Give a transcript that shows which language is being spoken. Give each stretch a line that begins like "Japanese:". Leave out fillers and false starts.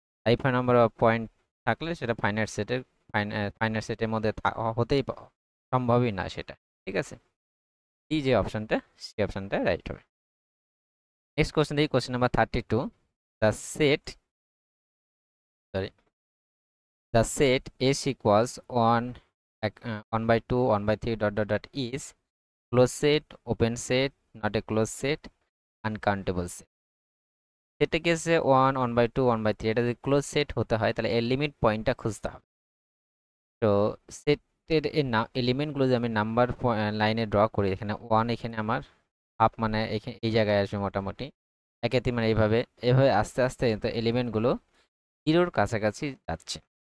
Bangla: Infinite number of point থাকলে সেটা finite সেটের মধ্যে হতেই সম্ভবই না সেটা, ঠিক আছে? এই যে অপশনটা, সেই অপশনটা রাইট হবে। নেক্সট কোশ্চেন দেখি, question number 32।
English: The set, sorry, the set S equals 1/2 1/3 dot is closed set, open set, not a closed set, uncountable set.
Bangla: সেটা কেসে 1 1/2 1/3 এটা যদি ক্লোজ সেট হতে হয় তাহলে এর লিমিট পয়েন্টটা খুঁজতে হবে। তো সেটের এলিমেন্টগুলো যদি আমি নাম্বার লাইনে ড্র করি, এখানে 1 এখানে আমার হাফ মানে এখানে এই জায়গায় আসবে মোটামুটি, একে তিন মানে এইভাবে এভাবে আস্তে আস্তে তো এলিমেন্টগুলো জিরোর কাছাকাছি যাচ্ছে।